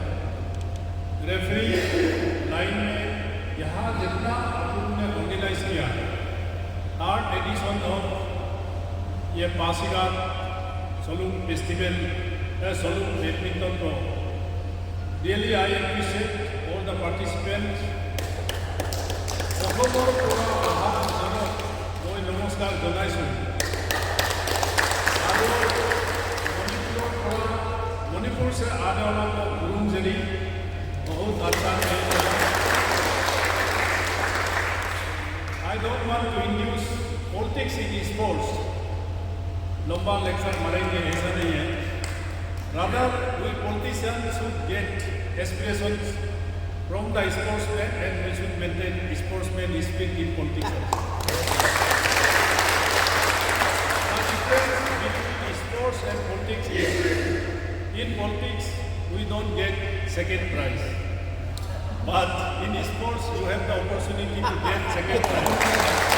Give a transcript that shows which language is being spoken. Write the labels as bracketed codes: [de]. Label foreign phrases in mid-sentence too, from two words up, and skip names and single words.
[hi] रेफरी लाइन में यहाँ जितना आपने ऑर्गेनाइज किया है 3rd [en] edition of [hi] ये पासीघाट सलून फेस्टिवल सलून बैडमिंटन को [en] really I appreciate all the participants. [as] অসমৰ পৰা অহা মানুহক মই নমস্কাৰ জনাইছোঁ আৰু মণিপুৰৰ পৰা [hi] मणिपुर से आने वाला को गुरुंजरी बहुत अच्छा है। [en] I don't want to induce politics in sports. [hi] लंबा लेक्चर मारेंगे ऐसा नहीं है। [en] Rather, we politicians should get aspirations from the sportsmen and we should maintain sportsmen spirit in politics. The difference between sports and politics is in politics we don't get second prize, but in sports you have the opportunity to get second prize.